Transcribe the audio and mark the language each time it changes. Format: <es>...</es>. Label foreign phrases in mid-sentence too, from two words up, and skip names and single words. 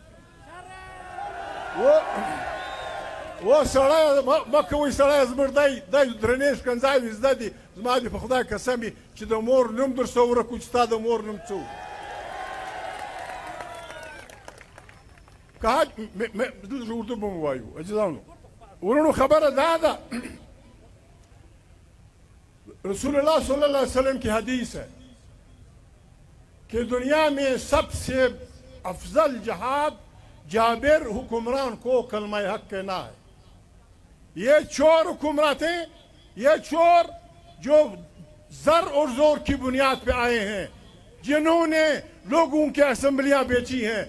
<ps>و سړی مه کوئ، سړی زموږ دی درنې ښکنځاوې زده دي. زما دې په خدای قسم وي چې د مور نوم در څه ورک و چې ستا د مور نوم څه و. دلته اردو به مو وایو عزیزانو. ورونو خبره دا ده،</ps> <ur>رسول اللہ</ur> <ar>صلی اللہ علیہ وسلم</ar> <ur>کی حدیث ہے کہ دنیا میں سب سے افضل جہاد جابر حکمران کو کلمہ حق کہنا ہے. یہ چور حکمران تھے، یہ چور جو زر اور زور کی بنیاد پہ آئے ہیں، جنہوں نے لوگوں کی اسمبلیاں بیچی ہیں.</ur>